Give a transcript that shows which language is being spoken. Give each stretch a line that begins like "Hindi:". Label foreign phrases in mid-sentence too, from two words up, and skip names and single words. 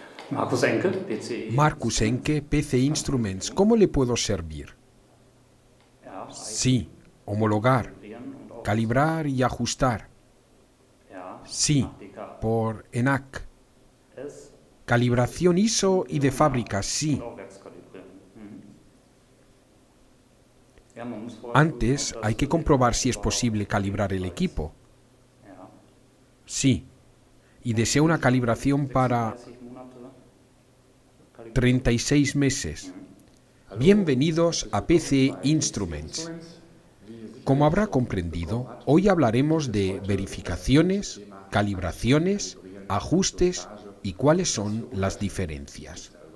Spanish: Markus Enke, PCI. Markus Enke, PC Instruments. ¿Cómo le puedo servir?
German: Ja,
Spanish: Sí, homologar,
German: kalibrieren und auch
Spanish: calibrar y ajustar.
German: ja,
Spanish: Sí,
German: nach DK.
Spanish: por ENAC. S Calibración ISO y de fábrica, sí.
German: und auch Werkskalibrieren. Ja, man muss vorher
Spanish: Antes
German: prüfen, ob
Spanish: hay
German: das
Spanish: que comprobar si es
German: überhaupt
Spanish: posible calibrar el equipo.
German: Ja.
Spanish: Sí. Y desea una calibración para
German: 36 Monate kalibrieren.
Spanish: 36 meses. Bienvenidos a PC Instruments. Como habrá comprendido, hoy hablaremos de verificaciones, calibraciones, ajustes y cuáles son las diferencias.